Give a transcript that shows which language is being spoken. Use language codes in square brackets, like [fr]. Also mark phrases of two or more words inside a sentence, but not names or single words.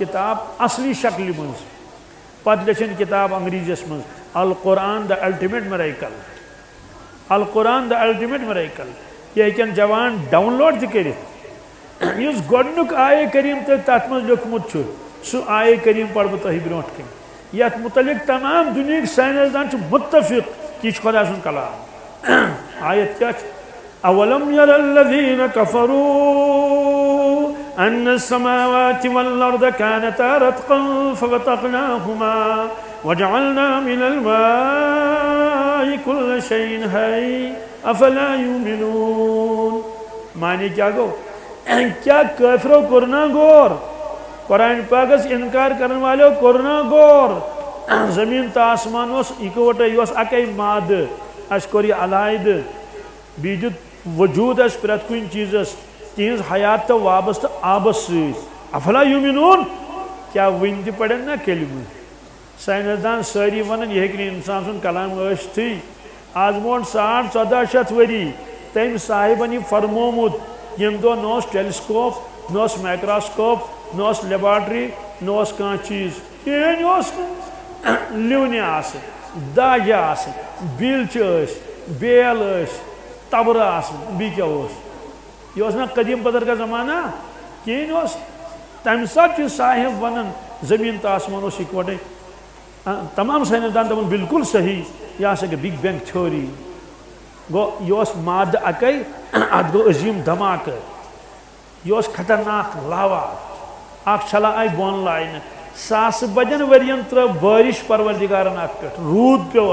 [ks] کِتاب اصلی شکلہِ منٛز پتہٕ لیٚچھن کِتاب انگریٖزیس منٛز القرآن [en] the ultimate miracle [ks] القرآن [en] the ultimate miracle [ks] یہِ ہیٚکن جوان ڈاوُن لوڈ تہِ کٔرِتھ یُس گۄڈنیُک آیے کریم تۄہہِ تتھ منٛز لیوٚکھمُت چھُ سُہ آیے کریم پرٕ بہٕ تۄہہِ برونٛٹھ کَنۍ یتھ مُتعلق تمام دُنہٕکۍ ساینسدان چھِ مُتفِق کہِ یہِ چھُ خۄدا سُنٛد کلام آیت کیٛاہ چھِ [ar] اولم ير الذين كفروا ان السماوات والارض كانتا رتقا ففتقناهما وجعلنا من الماء كل شيء حي افلا يؤمنون [ur] معنی کیا گو کیا [ks] کافرو کرنا غور قرآن پاکس [ur] انکار کرنے والوں کرنا غور [ks] زمین تو آسمان اس اکوٹے یہ اکے ماد اس کوٚر یہِ علاحدٕ بیٚیہِ دیُت وجوٗد اَسہِ پرٛٮ۪تھ کُنہِ چیٖزس تِہنٛز حیات تہٕ وابستہٕ آبس سۭتۍ [ar] افلا یوٗمِنوٗن [ks] کیٛاہ وٕنہِ تہِ پرن نا کلمہٕ ساینسدان سٲری ونان یہِ ہیٚکہِ نہٕ انسان سُنٛد کلام ٲسۍتھٕے آز برونٛٹھ 1400 ؤری تٔمۍ صاحبن یہِ فرمومُت ییٚمہِ دۄہ نہ اوس ٹیلیسکوپ نہ اوس مایکروسکوپ نہ اوس لیبارٹری نہ اوس کانٛہہ چیٖز کِہیٖنۍ اوس نہٕ لِونہِ آسہٕ داجہِ آسہٕ بیٖلچہِ ٲسۍ بیل ٲسۍ تبرٕ آسہٕ بیٚیہِ کیٛاہ اوس یہِ اوس نا قدیٖم [ur] پٔتٕر کا زمانہ [ks] کِہیٖنۍ اوس تمہِ ساتہٕ چھُ صاحب ونان زٔمیٖن تہٕ آسمان اوس اِکوٹے تمام ساینسدان دپان بالکل صحیح یہِ ہسا گٔے [en] big bang theory [ks] گوٚو یہِ اوس مادٕ اکے اتھ گوٚو عظیٖم دھماکہٕ یہِ اوس خطرناک لاوا اکھ چھلا آیہِ بۄن لاینہٕ 100 بدٮ۪ن ؤرین ترٲو بٲرِش پروردِگارن اتھ پٮ۪ٹھ روٗد پیوٚو